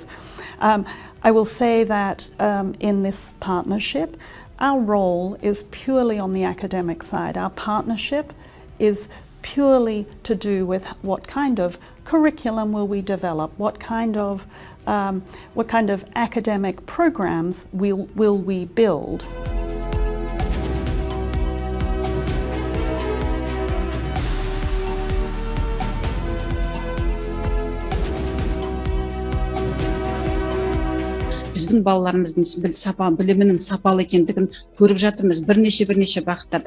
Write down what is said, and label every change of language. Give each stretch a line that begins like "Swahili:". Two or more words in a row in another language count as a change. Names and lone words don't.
English: I will say that in this partnership, our role is purely on the academic side. Our partnership is purely to do with what kind of curriculum will we develop, what kind of academic programs will we build.
Kazakh: Біздің балаларымыздың білімінің сапалы екендігін көріп жатырмыз бірнеше бағыттарда.